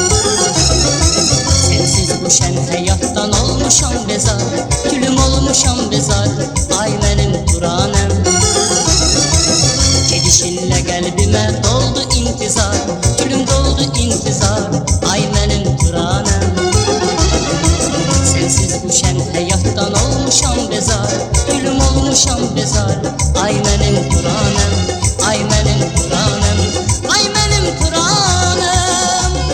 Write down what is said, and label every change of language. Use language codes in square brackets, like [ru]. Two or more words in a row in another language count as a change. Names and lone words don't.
[tr] Sensiz bu şen hayattan olmuşam bezar, gülüm olmuşam bezar, ay benim Turanem. Gidişinle kalbime doldu intizar, gülüm doldu intizar, ay benim Turanem. Sensiz bu şen hayattan olmuşam bezar. [az] bezar, gülüm olmuşam bezar. Ay mənim Turanım, ay mənim Turanım, ay mənim Turanım.